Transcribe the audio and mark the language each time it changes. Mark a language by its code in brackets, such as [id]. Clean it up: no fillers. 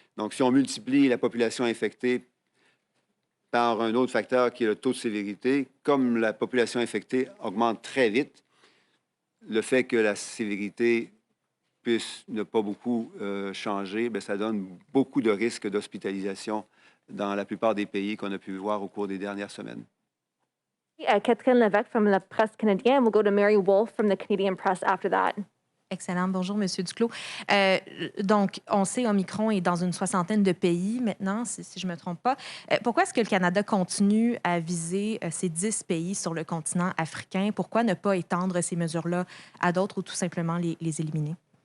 [fr] Donc, si on multiplie la population infectée par un autre facteur qui est le taux de sévérité, comme la population infectée augmente très vite, le fait que la sévérité puisse ne pas beaucoup changer, bien, ça donne beaucoup de risques d'hospitalisation dans la plupart des pays qu'on a pu voir au cours des dernières semaines. [en] Catherine Lévesque from la presse canadienne. We'll go to Mary Wolfe from the Canadian press after that. [fr] Excellent. Bonjour, M. Duclos. Donc, on sait Omicron est dans une 60aine de pays maintenant, si je ne me trompe pas. Pourquoi est-ce que le Canada continue à viser ces 10 pays sur le continent africain? Pourquoi ne pas étendre ces mesures-là à d'autres ou tout simplement les éliminer?